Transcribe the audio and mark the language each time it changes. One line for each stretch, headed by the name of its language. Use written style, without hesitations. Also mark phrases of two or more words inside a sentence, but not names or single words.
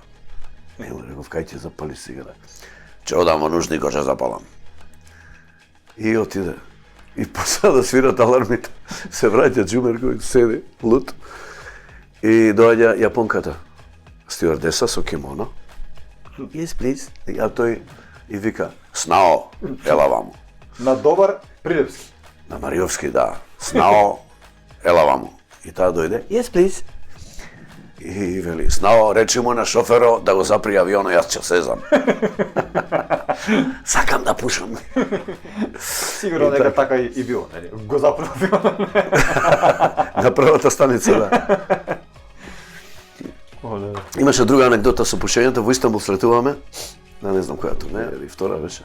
Macedonian: И му реков, кај ќе запалиш цигара? Ќе одам во нужникот, ќе запалам. И отиде. И почна да свират алармите. Се враќа Џумерко и седи, лут. И доаѓа јапонката, стюардеса со кимоно.
English: Yes, please.
Macedonian: А тој и вика, Снао, ела ваму. На добар прилепски. На Мариовски, да. Снао, ела ваму. И таа дојде,
English: yes, please.
Macedonian: И вели, Снао, речи му на шоферо да го запри авионот, јас ќе сезам. Сакам да пушам. Сигурно дека така и било, нели? Го заправ авионот. На првата станица, да. Имаше друга анекдота со пушењето, во Истанбул слетуваме, не знам која турнеја, или втора беше.